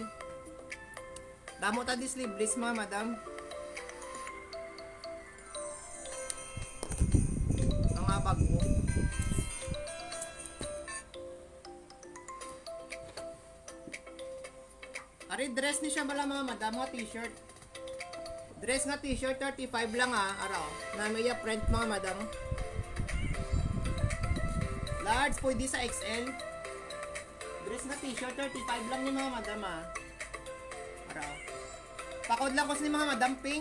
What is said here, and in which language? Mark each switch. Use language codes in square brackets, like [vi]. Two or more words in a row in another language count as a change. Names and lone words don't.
[hil] Damo ta di sleeveless mga madam. Mga bag mo. Ari dress ni siya bala mga madam nga t-shirt. Dress nga t-shirt 35 lang araw. Na may print mga madam. Large pwede sa XL. Dress nga t-shirt 35 lang ni mga madam araw. Pakod lang ko sa mga madam pink.